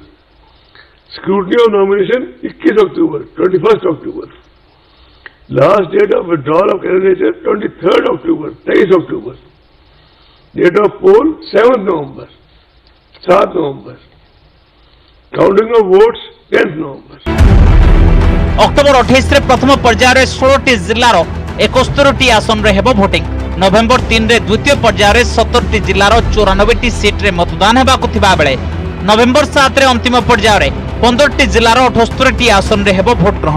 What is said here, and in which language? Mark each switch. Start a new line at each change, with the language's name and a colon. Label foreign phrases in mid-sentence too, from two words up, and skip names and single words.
English: Scrutiny of nomination 21 October. 21st October. Last date of withdrawal of candidature 23rd October. 23 October. Date of poll 7th November. 7th November. Counting of votes 10th November.
Odia: ଅକ୍ଟୋବର 28 ରେ ପ୍ରଥମ ପର୍ଯ୍ୟାୟର 16ଟି ଜିଲ୍ଲାର 71ଟି ଆସନ ରେ ହେବ ଭୋଟିଂ। ନଭେମ୍ବର 3 ରେ ଦ୍ୱିତୀୟ ପର୍ଯ୍ୟାୟର 70ଟି ଜିଲ୍ଲାର 94ଟି ସିଟ ରେ ମତଦାନ ହେବାକୁ ଥିବା ବେଳେ ନଭେମ୍ବର 7 ରେ ଅନ୍ତିମ ପର୍ଯ୍ୟାୟର 15ଟି ଜିଲ୍ଲାର 78ଟି ଆସନ ରେ ହେବ ଭୋଟ ଗ୍ରହଣ।